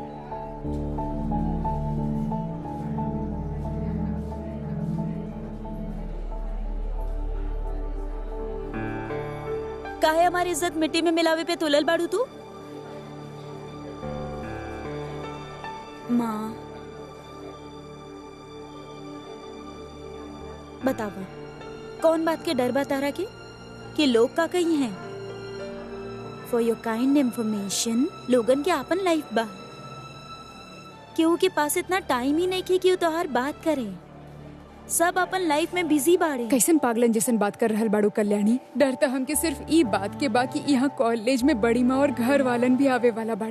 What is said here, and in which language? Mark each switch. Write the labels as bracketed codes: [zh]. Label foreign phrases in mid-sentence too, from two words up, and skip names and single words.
[bho] काहे हमारी इज्जत मिट्टी में मिलावे पे तुलल बाड़ू तू? माँ बतावा, कौन बात के डर बा तारा के कि लोग का कही हैं? [en] For your kind information, [bho] लोगन के आपन लाइफ बा। केहू के पास इतना टाइम ही नहीं कि तोहार बात करे। सब अपन लाइफ में बिजी बाड़े। कैसन पागलन जैसन बात कर रहल बाड़ू कल्याणी। डर तो हमके सिर्फ ई बात के बा कि यहाँ कॉलेज में बड़ी माँ और घर वालन भी आवे वाला बाड़े।